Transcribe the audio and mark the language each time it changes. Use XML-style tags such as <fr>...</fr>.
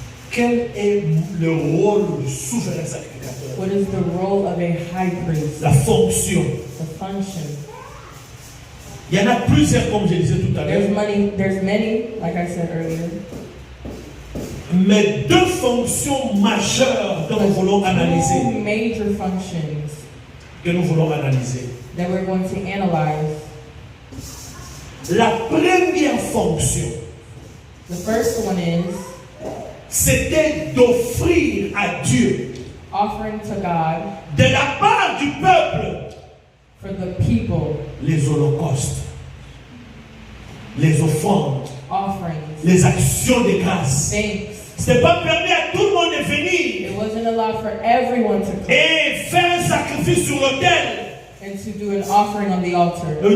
<fr>Quel est le rôle du souverain sacrificateur?</fr> <en>What is the role of a high priest?</en> <fr>La fonction.</fr> <en>The function.</en> <fr>Il y en a plusieurs, comme je disais tout à l'heure.</fr> <en>There's many, like I said earlier.</en> <fr>Mais deux fonctions majeures que nous voulons</fr> <en>Two</en> <fr>analyser.</fr> <en>major functions</en> <fr>Que nous voulons analyser.</fr> <en>that we're going to analyze.</en> <fr>La première fonction,</fr> <en>The first one is</en> <fr>c'était d'offrir à Dieu,</fr> <en>offering to God</en> <fr>de la part du peuple,</fr> <en>for the people,</en> <fr>les holocaustes, les offrandes,</fr> <en>offerings,</en> <fr>les actions de grâce.</fr> <en>thanks.</en> <fr>Ce n'est pas permis à tout le monde de venir</fr> <en>It wasn't allowed for everyone to come</en> <fr>et faire un sacrifice sur l'autel,</fr> <en>and to do an offering on the altar,</en>